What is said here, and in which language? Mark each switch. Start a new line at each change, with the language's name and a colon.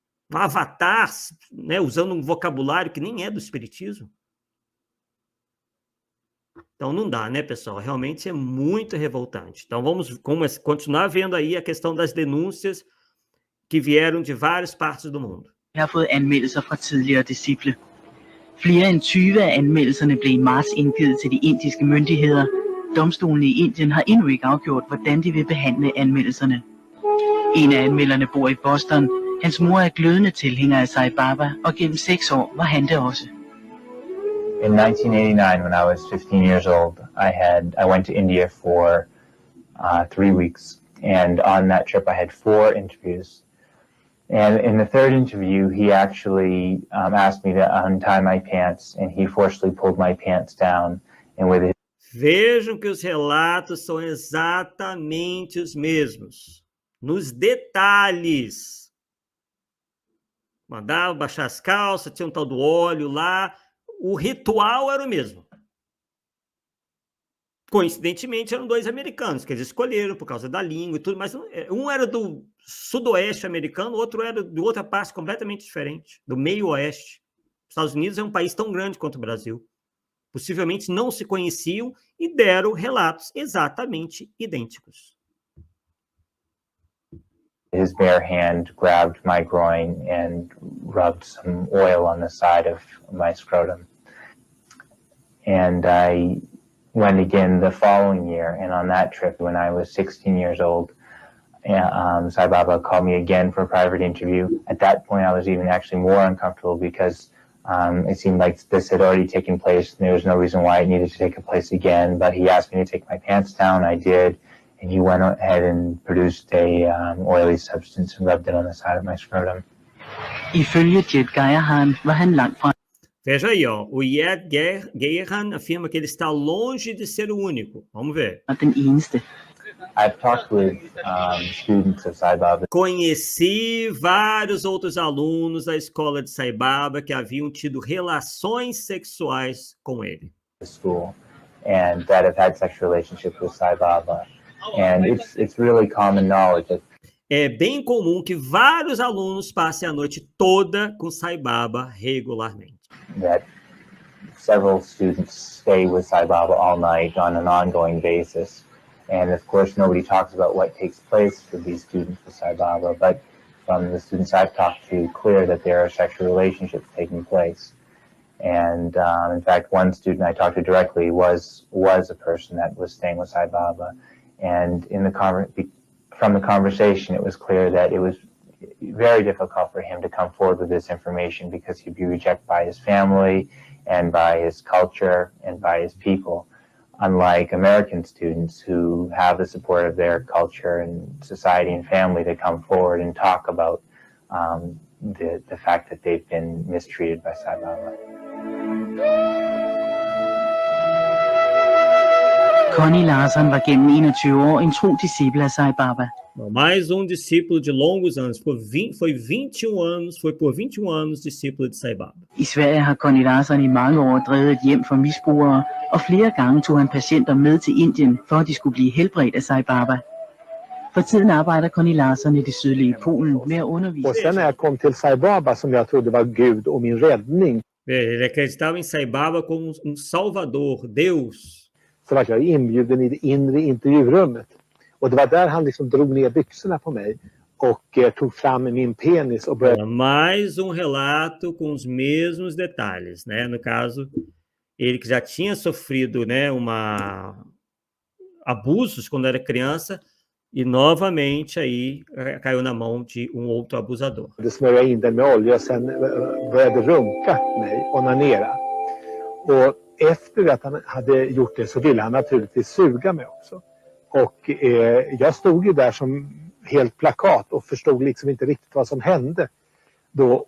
Portuguese: Um avatar, né, usando um vocabulário que nem é do espiritismo. Então, não dá, né, pessoal? Realmente é muito revoltante. Então, vamos continuar vendo aí a questão das denúncias que vieram de várias partes do mundo.
Danish: Jeg har fået anmeldelser fra tidligere disciple. Flere end 20 af anmeldelserne blev i marts indgivet til de indiske myndigheder. Domstolene i Indien har endnu ikke afgjort, hvordan de vil behandle anmeldelserne. En af anmelderne bor i Boston. Hans mor er glødende tilhænger af Sai Baba, og gennem 6 år var han det også.
English: In 1989, when I was 15 years old, I went to India for 3 weeks, and on that trip I had 4 interviews. And in the third interview, he actually asked me to untie my pants, and he forcibly pulled my pants down. And with his...
Portuguese: Vejam que os relatos são exatamente os mesmos, nos detalhes. Mandava baixar as calças, tinha um tal do óleo lá, o ritual era o mesmo. Coincidentemente, eram 2 americanos, que eles escolheram por causa da língua e tudo, mas um era do sudoeste americano, o outro era de outra parte completamente diferente, do meio oeste. Os Estados Unidos é um país tão grande quanto o Brasil. Possivelmente não se conheciam e deram relatos exatamente idênticos.
English: His bare hand grabbed my groin and rubbed some oil on the side of my scrotum. And I went again the following year, and on that trip, when I was 16 years old, Sai Baba called me again for a private interview. At that point, I was even actually more uncomfortable because it seemed like this had already taken place, and there was no reason why it needed to take place again. But he asked me to take my pants down. I did, and he went ahead and produced a oily substance and rubbed it on the side of my scrotum.
Danish: Ifølge Jet Geierhan var han langt fra.
Portuguese: Veja aí, ó, o Jet Geierhan afirma que ele está longe de ser o único. Vamos ver.
Danish: Den eneste.
English: I've talked with students of Sai Baba.
Portuguese: Conheci vários outros alunos da escola de Sai Baba que haviam tido relações sexuais com ele.
English: School, and that have had sexual relationships with Sai Baba, and it's really common knowledge that
Portuguese: é bem comum que vários alunos passem a noite toda com Sai Baba regularmente.
English: That several students stay with Sai Baba all night on an ongoing basis. And of course, nobody talks about what takes place for these students with Sai Baba, but from the students I've talked to, clear that there are sexual relationships taking place. And in fact, one student I talked to directly was a person that was staying with Sai Baba. And from the conversation, it was clear that it was very difficult for him to come forward with this information because he'd be rejected by his family and by his culture and by his people. Unlike American students who have the support of their culture and society and family to come forward and talk about the fact that they've been mistreated by Sai Baba.
Danish: Connie Larsen var gennem 21 år en tro disciple af Sai Baba.
Portuguese: Mais discípulo de longos anos, foi por 21 anos discípulo de Sai Baba.
Danish: I Sverige har Connie Larsen i mange år drevet et hjem for misbrugere, og flere gange tog han patienter med til Indien, for at de skulle blive helbredt af Sai Baba. For tiden arbejder Connie Larsen i det sydlige Polen med at undervise.
Swedish: Och sen när jag kom till Sai Baba, som jag trodde var Gud och min räddning,
Portuguese: Ele acreditava em Sai Baba como salvador, Deus.
Swedish: så var jag inbjuden i det inre intervjurummet. Och det var där han liksom drog ner byxorna på mig och tog fram min penis och började...
Portuguese: Mais relato com os mesmos detalhes, né? No caso, ele que já tinha sofrido, né, abusos quando era criança e novamente aí caiu na mão de outro abusador.
Swedish: Smörja in den med olja och sen började runka mig, onanera. Och efter att han hade gjort det så ville han naturligtvis suga mig också. Och jag stod ju där som helt plakat och förstod liksom inte riktigt vad som hände då.